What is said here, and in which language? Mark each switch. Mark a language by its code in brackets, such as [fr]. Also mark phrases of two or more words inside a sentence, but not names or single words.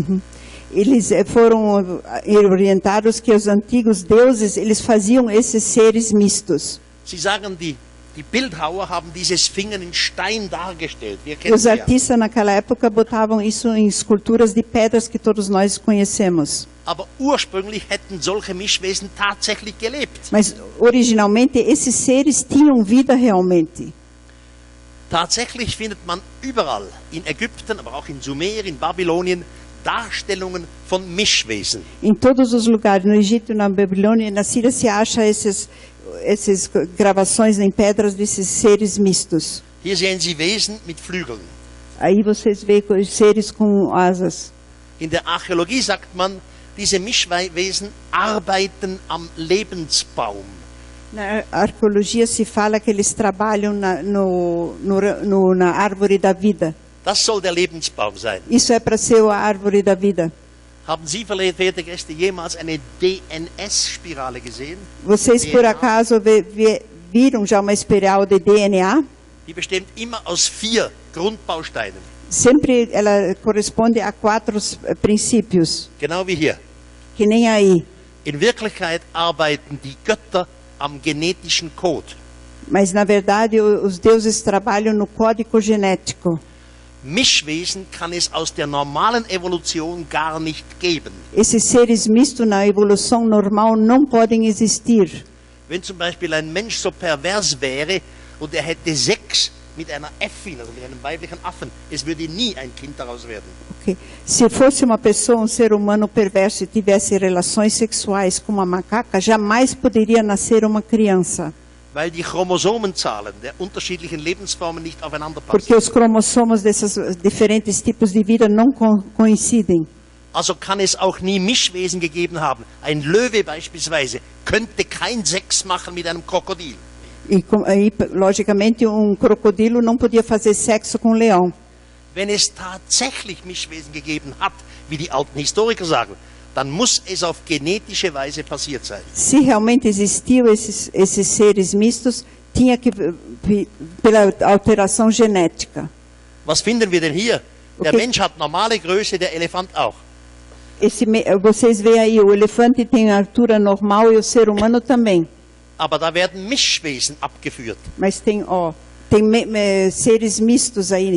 [pt] Eles foram orientados que os antigos deuses, eles faziam esses seres mistos. [de] Sie sagen, die Bildhauer haben diese Sphingen in Stein dargestellt. Wir kennen [pt] Os [de] sie ja. [pt] artistas naquela época botavam isso em esculturas de pedras que todos nós conhecemos. [de] Aber ursprünglich hätten solche Mischwesen tatsächlich gelebt. [pt] Mas originalmente esses seres tinham vida realmente. [de] Tatsächlich findet man überall, in Ägypten, aber auch in Sumer, in Babylonien, Darstellungen von Mischwesen. [pt] Em todos os lugares, no Egito, na Babilônia e na Síria, se acha essas gravações em pedras desses seres mistos. [de] Hier sehen Sie Wesen mit Flügeln. [pt] Aí vocês veem os seres com asas. [de] In der Archäologie sagt man, diese Mischwesen arbeiten am Lebensbaum. [pt] Na arqueologia se fala que eles trabalham na árvore da vida. [de] Das soll der Lebensbaum sein. [pt] Isso é para ser a árvore da vida. [de] Haben Sie, verehrte Gäste, jemals eine DNS-Spirale gesehen? [pt] Vocês por acaso viram já uma espiral de DNA? [de] Die besteht immer aus 4 Grundbausteinen. [pt] Sempre ela corresponde a 4 princípios, [de] Genau wie hier. [pt] que nem aí. [de] In Wirklichkeit arbeiten die Götter am genetischen Code. [pt] Mas na verdade os deuses trabalham no código genético. [de] Mischwesen kann es aus der normalen Evolution gar nicht geben. [pt] Esses seres mistos na evolução normal não podem existir. [de] Wenn zum Beispiel ein Mensch so pervers wäre und er hätte Sex mit einer Äffin, also mit einem weiblichen Affen, es würde nie ein Kind daraus werden. Okay. [pt] Se fosse uma pessoa, ser humano perverso e tivesse relações sexuais com uma macaca, jamais poderia nascer uma criança. [de] Weil die Chromosomenzahlen der unterschiedlichen Lebensformen nicht aufeinander passen. [pt] Porque os cromossomos desses diferentes tipos de vida não coincidem. [de] Also kann es auch nie Mischwesen gegeben haben. Ein Löwe beispielsweise könnte kein Sex machen mit einem Krokodil. [pt] E aí, logicamente, crocodilo não podia fazer sexo com um leão. [de] Wenn es tatsächlich Mischwesen gegeben hat, wie die alten Historiker sagen, dann muss es auf genetische Weise passiert sein. [pt] Se realmente existiu esses seres mistos, tinha que pela alteração genética. [de] Was finden wir denn hier? Der Okay. Mensch hat normale Größe, der Elefant auch. [pt] Vocês veem aí, o elefante tem a altura normal e o ser humano também. [de] Aber da werden Mischwesen abgeführt. [pt] Mas tem seres mistos aí.